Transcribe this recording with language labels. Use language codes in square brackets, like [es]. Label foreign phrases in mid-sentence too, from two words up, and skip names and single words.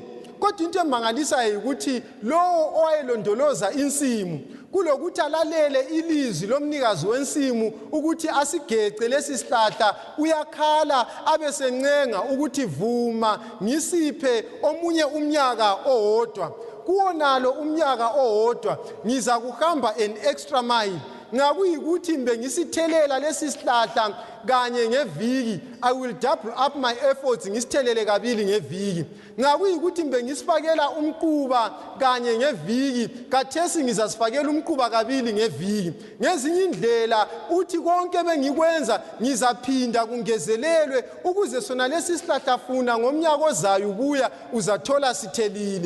[nd] Kodwa into emangalisayo ukuthi lowo owayelondoloza insimu, kulokuthi alalele ilizwi lomnikazi wensimu ukuthi asigece lesi sihlahla, uyakhala abesencenga ukuthi vuma ngisiphe omunye umnyaka owodwa. Kuwonalo umnyaka owodwa ngiza kuhamba [en] an extra mile. [nd] Ngakuyikuthi mbe ngisitelela lesi sihlahla kanye ngeviki, [en] I will double up my efforts [nd] ngisithelele kabili ngeviki. Ngakuyikuthi mbe ngisifakela umquba kanye ngeviki, kathesi ngizasifakela umquba kabili ngeviki. Ngezinye indlela uthi konke bengikwenza ngizaphinda kungezelelwe, ukuze sona lesi sihlahla funa ngomnyaka ozayo ubuya uzathola sithelile.